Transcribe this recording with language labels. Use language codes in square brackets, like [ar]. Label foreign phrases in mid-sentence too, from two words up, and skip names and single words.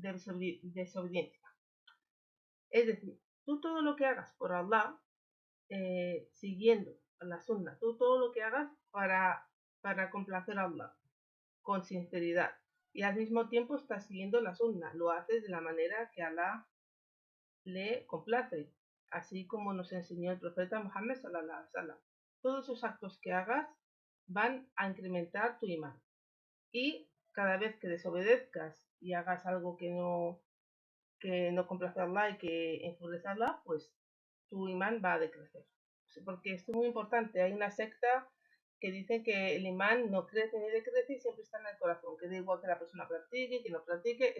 [es] Es decir, tú todo lo que hagas por Allah, siguiendo la sunna, tú todo lo que hagas para complacer a Allah, con sinceridad, y al mismo tiempo estás siguiendo la sunna, lo haces de la manera que Allah le complace, así como nos enseñó el profeta Muhammad [ar] صلى الله عليه وسلم. [es] Todos esos actos que hagas van a incrementar tu imán. Y cada vez que desobedezcas y hagas algo que no complace a Allah y que enfurece a Allah, pues tu imán va a decrecer. Porque esto es muy importante. Hay una secta que dice que el imán no crece ni decrece y siempre está en el corazón, que da igual que la persona practique, que no practique.